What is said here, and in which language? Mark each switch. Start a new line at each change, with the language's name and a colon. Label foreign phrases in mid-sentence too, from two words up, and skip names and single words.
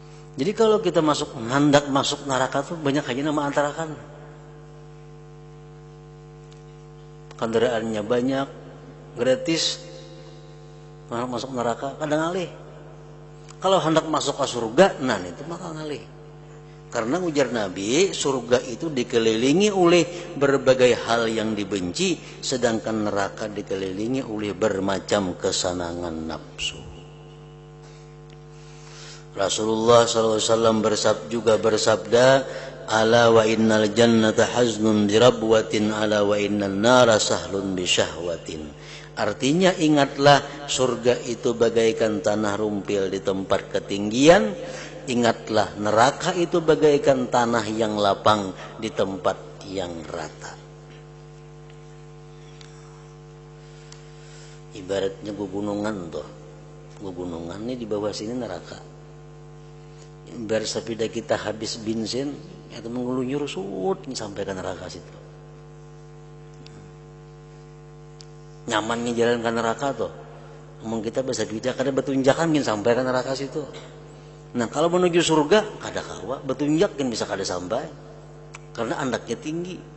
Banjar: Jadi kalau kita hendak masuk neraka tuh banyak aja nama antarakan. Kendaraannya banyak, gratis, masuk neraka kadang ngalih. Kalau hendak masuk ke surga, nah itu maka ngalih. Karena ujar Nabi,
Indonesian: surga itu dikelilingi oleh berbagai hal yang dibenci, sedangkan neraka dikelilingi oleh bermacam kesenangan nafsu. Rasulullah SAW bersabda,
Arabic: ألا وإن الجنة حزن بربوة ألا وإن النار سهل بشهوة.
Indonesian: Artinya ingatlah surga itu bagaikan tanah rumpil di tempat ketinggian. Ingatlah neraka itu bagaikan tanah yang lapang di tempat yang rata. Ibaratnya gunungan tuh. Gunungan ini di bawah sini neraka.
Banjar: Biar sepeda kita habis bensin, itu mengelunyur sud sampai ke neraka situ. Nyamannya jalan ke neraka tuh. Emang kita bisa bijak kada betunjakan kan sampai ke neraka situ. Nah kalau menuju surga kada kawa betunjak kan bisa kada sampai karena andaknya tinggi.